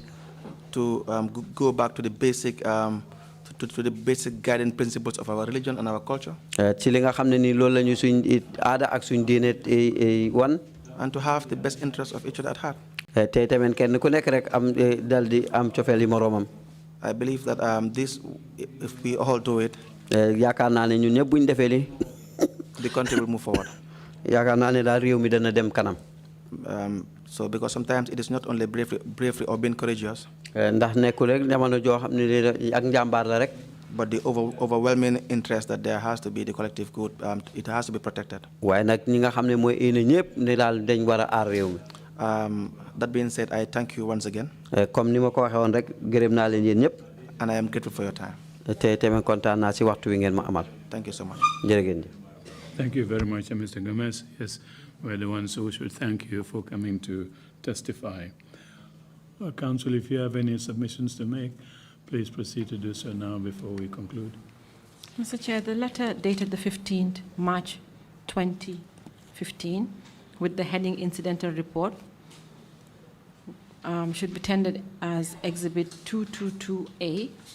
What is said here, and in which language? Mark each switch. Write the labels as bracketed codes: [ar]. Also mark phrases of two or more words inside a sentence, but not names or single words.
[en] To go back to the basic to the basic guiding principles of our religion and our culture. [wo] ci li nga xam ne nii loolu la ñu suñ aada ak suñ diine wan. [en] And to have the best interest of each other at heart. [wo] tey tamit kenn ku nekk rek am dal di am cofeel yi moroomam. [en] I believe that this, if we all do it, [wo] yaakaar naa ne ñun ñëpp buñ defee li [en] the country will move forward. [wo] yaakaar naa ne daal réew mi dana dem kanam. [en] So because sometimes it is not only bravery or being courageous. [wo] ndax nekkul rek jamono joo xam ne ak njàmbaar la rek. [en] But the overwhelming interest that there has to be the collective good, it has to be protected. [wo] waaye nag ñi nga xam ne mooy indi ñëpp ne daal dañ war a aar réew mi. [en] That being said, I thank you once again. [wo] comme ni ma ko waxee woon rek gërëm naa leen yéen ñëpp. [en] And I am grateful for your time. [wo] te tamit kontaan naa si waxtu wi ngeen ma amal. [en] Thank you so much. [wo] jërëjëf. [en] Thank you very much, Mr. Gomez. Yes, we're the ones who should thank you for coming to testify. Counsel, if you have any submissions to make, please proceed to do so now before we conclude. Mr. Chair, the letter dated the 15th March 2015 with the heading Incidental Report should be tendered as Exhibit 222A.